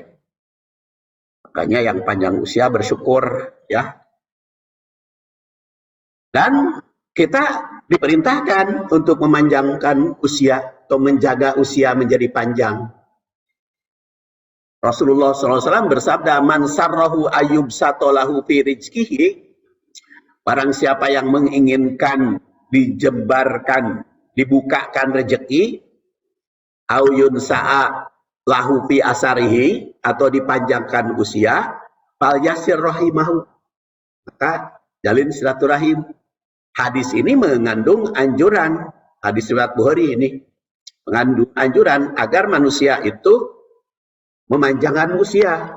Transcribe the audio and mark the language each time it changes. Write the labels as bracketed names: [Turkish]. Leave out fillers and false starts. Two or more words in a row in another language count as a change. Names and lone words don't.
[Indonesian] Makanya yang panjang usia bersyukur, ya. Dan kita diperintahkan untuk memanjangkan usia atau menjaga usia menjadi panjang. Rasulullah SAW bersabda, [Arabic] من سره أيب سطله في رزقه, [Indonesian] barang siapa yang menginginkan dijebarkan, dibukakan rezeki, [Arabic] أو ينسأ له في أثره, [Indonesian] atau dipanjangkan usia, [Arabic] فليصل رحمه, [Indonesian] maka jalin silaturahim. Hadis ini mengandung anjuran, hadis riwayat Bukhari ini mengandung anjuran agar manusia itu memanjangkan usia.